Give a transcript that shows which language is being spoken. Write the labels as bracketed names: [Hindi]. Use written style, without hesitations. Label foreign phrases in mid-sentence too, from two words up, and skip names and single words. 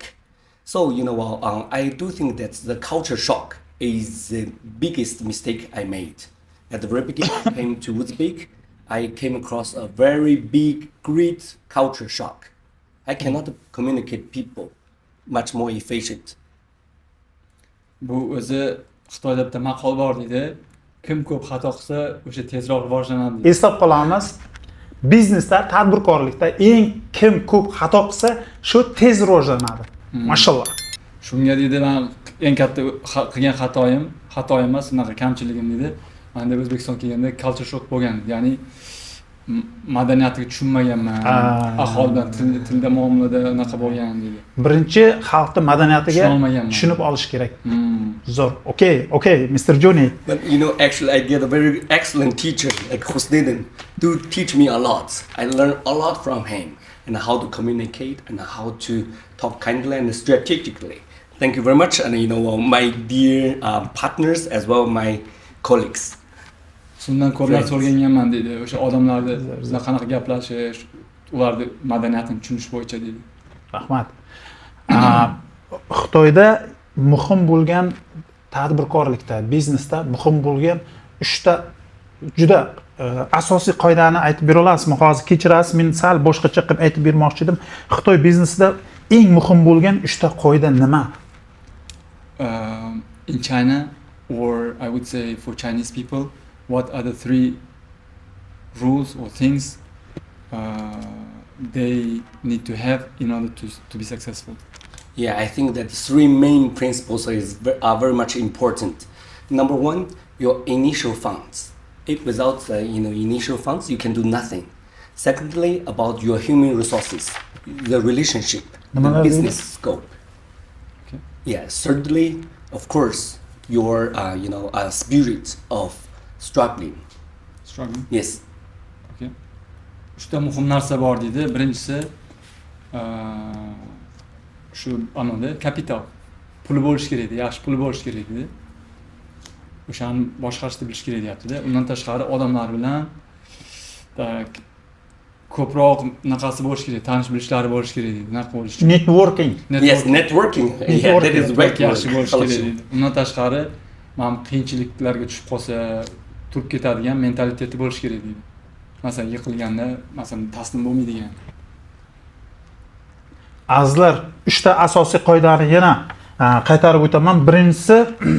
[English] So, I do think that the culture shock is the biggest mistake I made. At the very beginning, I came to Uzbek, I came across a very big, great culture shock. I cannot communicate people much more efficient. [Uzbek] Bu o'zi Xitoyda bitta maqol bor deydi. Kim ko'p xato qilsa, o'sha tezroq rivojlanadi deydi. Eslab qolamiz. Biznesda, tadbirkorlikda eng kim ko'p xato qilsa, shu tez rivojlanadi. Mashallah. Shunga deydi, men eng katta qilgan xato emas, unaqa kamchiligim deydi. Menda O'zbekistonga kelganda [English] culture shock [Uzbek] bo'lgan. Ya'ni madaniyatiga tushunmaganman. Aholi bilan tilda muomalada unaqa bo'lgan deydi. Birinchi xalqning madaniyatiga tushunib olish kerak. Zo'r. [English] Okay, Mr. Johnny. But actually I get a very excellent teacher like Husnidin to teach me a lot. I learned a lot from him and how to communicate and how to talk kindly and strategically. Thank you very much, and my dear partners as well my colleagues. [Uzbek] Shundan ko'p narsa o'rganganman dedi. O'sha odamlarni qanaqa gaplashish, ularni madaniyatini tushunish bo'yicha dedi. Rahmat. Xitoyda muhim bo'lgan tadbirkorlikda, biznesda muhim bo'lgan 3 ta juda asosiy qoidani aytib bera olasizmi? Hozir kechirasiz, men sal boshqacha qilib aytib bermoqchi edim. Xitoy biznesida eng muhim bo'lgan 3 ta qoida nima? [English] In China, or I would say for Chinese people, what are the 3 rules or things they need to have in order to be successful? Yeah, I think that 3 main principles are very much important. Number 1, your initial funds. If without initial funds, you can do nothing. Secondly, about your human resources, the relationship, the business scope. Okay. Yeah. Thirdly, of course, your spirit of struggling. Yes. [Uzbek] Okay. 3 ta muhim narsa bor dedi. Birinchisi shu anada kapital. Puli bo'lish kerak edi, yaxshi puli bo'lish kerak edi. O'shani boshqarishni bilish kerak deyapti-da. Undan tashqari odamlar bilan ko'proq naqasi bo'lish kerak, tanish bilishlari bo'lish kerak deydi. Naq bo'lish. Networking. [English] Yes, networking. Yeah, that is right. [Uzbek] Yaxshi bo'lish kerak deydi. Undan tashqari, men qiyinchiliklarga tushib qolsa, turib ketadigan mentaliteti bo'lish kerak deydi. Masalan, yiqilganda, masalan, taslim bo'lmaydigan. Azizlar, 3 ta asosiy qoidani yana qaytarib o'taman.